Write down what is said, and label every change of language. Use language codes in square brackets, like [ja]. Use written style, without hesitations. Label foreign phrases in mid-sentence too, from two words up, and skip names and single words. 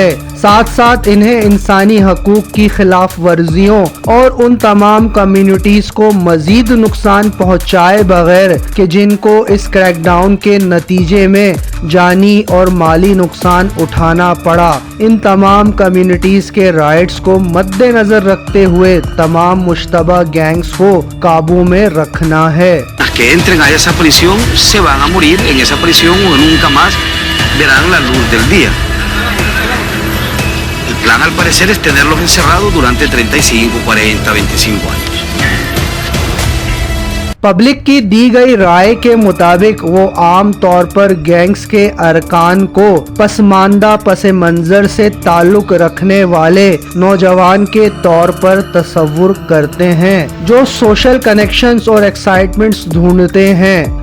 [ur] ساتھ ساتھ انہیں انسانی حقوق کی خلاف ورزیوں اور ان تمام کمیونٹیز کو مزید نقصان پہنچائے بغیر کہ جن کو اس کریک ڈاؤن کے نتیجے میں جانی اور مالی نقصان اٹھانا پڑا، ان تمام کمیونٹیز کے رائٹس کو مدنظر رکھتے ہوئے تمام مشتبہ گینگز کو قابو میں رکھنا ہے. [es] Las que entren a esa prisión se van a morir en esa prisión o nunca más verán la luz del día. El plan al parecer es tenerlos encerrados durante 35, 40, 25 años. [ur] پبلک کی دی گئی رائے کے مطابق وہ عام طور پر گینگز کے ارکان کو پسماندہ پس منظر سے تعلق رکھنے والے نوجوان کے طور پر تصور کرتے ہیں جو [en] social connections [ur] اور ایکسائٹمنٹس ڈھونڈتے ہیں.